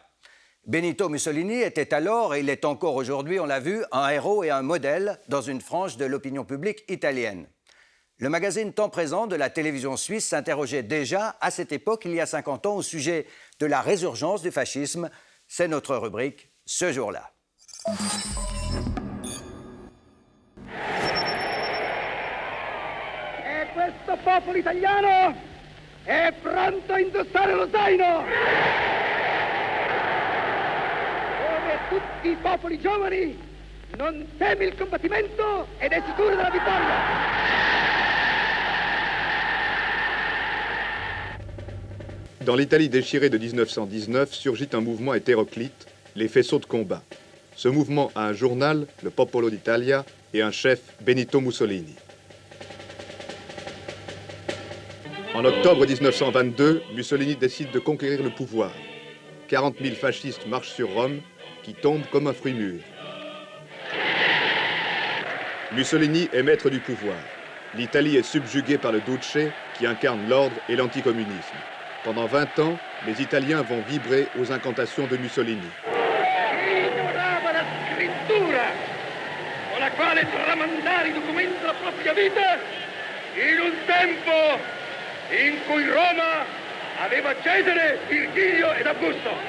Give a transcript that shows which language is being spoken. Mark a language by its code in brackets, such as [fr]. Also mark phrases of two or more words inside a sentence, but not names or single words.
[fr] Benito Mussolini était alors, et il est encore aujourd'hui, on l'a vu, un héros et un modèle dans une frange de l'opinion publique italienne. Le magazine Temps Présent de la télévision suisse s'interrogeait déjà, à cette époque, il y a 50 ans, au sujet de la résurgence du fascisme. C'est notre rubrique « Ce jour-là ». [it] E questo popolo italiano è pronto a indossare lo zaino! Come tutti i popoli giovani, non teme il combattimento ed è sicuro della vittoria! [fr] Dans l'Italie déchirée de 1919 surgit un mouvement hétéroclite, les faisceaux de combat. Ce mouvement a un journal, le Popolo d'Italia, et un chef, Benito Mussolini. En octobre 1922, Mussolini décide de conquérir le pouvoir. 40 000 fascistes marchent sur Rome, qui tombe comme un fruit mûr. Mussolini est maître du pouvoir. L'Italie est subjuguée par le Duce, qui incarne l'ordre et l'anticommunisme. Pendant 20 ans, les Italiens vont vibrer aux incantations de Mussolini. [it] Ignorava la scrittura, con la quale tramandare i documenti della propria vita in un tempo in cui Roma aveva Cesare, Virgilio ed Augusto.